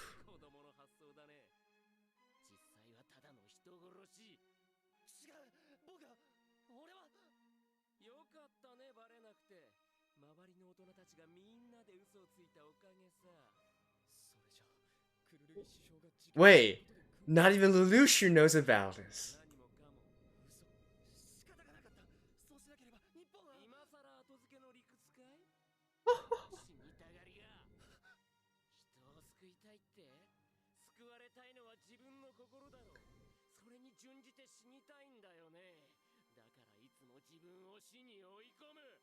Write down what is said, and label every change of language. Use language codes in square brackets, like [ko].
[ja] 子供の発想だね。実際はただの人殺し。違う、俺は。よかったね、バレなくて。周りの大人たちがみんなで嘘をついたおかげさ。それじゃクルルギ首相が事件 [en] Wait, not even Lelouch knows about this. [ja] 何もかも嘘。仕方がなかった。そうしなければ日本は。今さら後付けの理屈かい？死にたがりが。人を救いたいって？救われたいのは自分の心だろう。それに準じて死にたいんだよね。だからいつも自分を死に追い込む。